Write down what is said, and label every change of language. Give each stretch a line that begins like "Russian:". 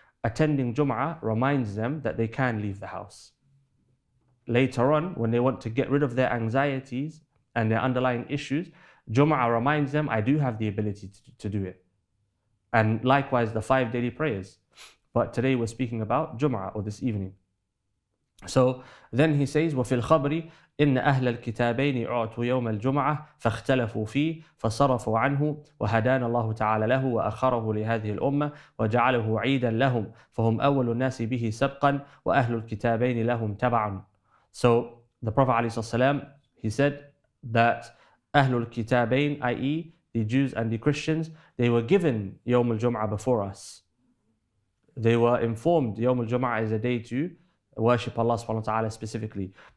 English: Attending Jummah reminds them that they can leave the house. Later on, when they want to get rid of their anxieties and their underlying issues, Jummah reminds them, I do have the ability to do it. And likewise, the 5 daily prayers. But today we're speaking about Jummah, or this evening. So then he says,
Arabic: وَفِي الْخَبْرِ إِنَّ أَهْلَ الْكِتَابَيْنِ أُعْطُوا يَوْمَ الْجُمْعَةِ فَاخْتَلَفُوا فِيهِ فَصَرَفُوا عَنْهُ وَهَدَانَ الله تعالى له وأخره لهذه الأمة وجعله عيدا لهم فهم أول الناس به سبقا وأهل الكتابين لهم تبعا.
English: So the Prophet ﷺ, he said that أهل الكتابين, i.e. the Jews and the Christians, they were given Yawm al-Jum'ah before us. They were informed Yawm al-Jum'ah is a day to worship Allah subhanahu wa ta'ala specifically.